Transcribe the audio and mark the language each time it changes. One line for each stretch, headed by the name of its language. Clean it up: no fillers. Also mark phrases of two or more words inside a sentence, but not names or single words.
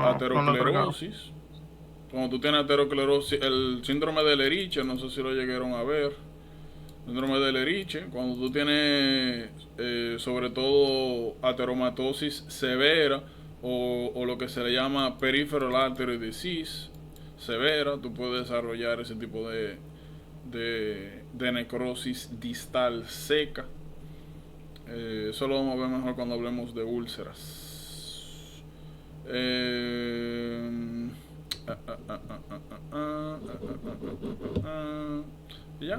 Spanish: Aterosclerosis. Cuando tú tienes aterosclerosis, el síndrome de Leriche, no sé si lo llegaron a ver. Síndrome de Leriche, cuando tú tienes sobre todo ateromatosis severa o lo que se le llama
English: peripheral artery disease
Spanish: severa, tú puedes desarrollar ese tipo de necrosis distal seca. Eso lo vamos a ver mejor cuando hablemos de úlceras. Ya.